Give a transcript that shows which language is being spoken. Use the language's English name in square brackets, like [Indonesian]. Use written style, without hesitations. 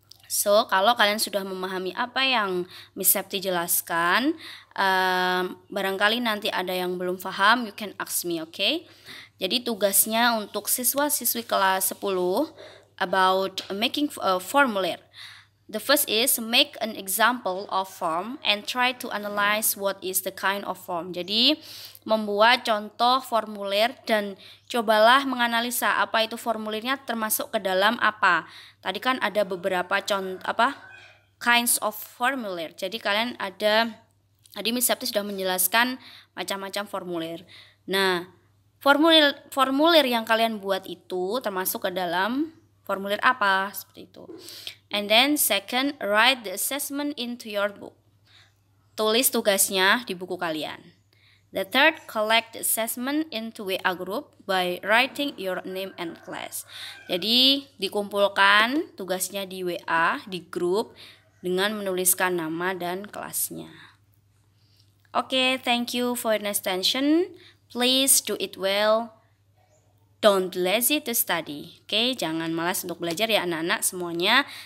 [Indonesian] So, kalau kalian sudah memahami apa yang Miss Septi jelaskan, barangkali nanti ada yang belum paham, [English] you can ask me, okay? [Indonesian] Jadi tugasnya untuk siswa-siswi kelas 10 [English] about making a [Indonesian] formulir. [English] The first is make an example of form and try to analyze what is the kind of form. [Indonesian] Jadi membuat contoh formulir dan cobalah menganalisa apa itu formulirnya termasuk ke dalam apa. Tadi kan ada beberapa contoh kinds of formulir. Jadi kalian tadi Miss Septi sudah menjelaskan macam-macam formulir. Nah, formulir yang kalian buat itu termasuk ke dalam formulir apa, seperti itu. [English] And then second, write the assessment into your book. [Indonesian] Tulis tugasnya di buku kalian. [English] The third, collect the assessment into WA group by writing your name and class. [Indonesian] Jadi dikumpulkan tugasnya di WA, di grup, dengan menuliskan nama dan kelasnya. [English] Okay, thank you for your attention. Please do it well. Don't lazy to study. [Indonesian] Oke, jangan malas untuk belajar ya anak-anak semuanya.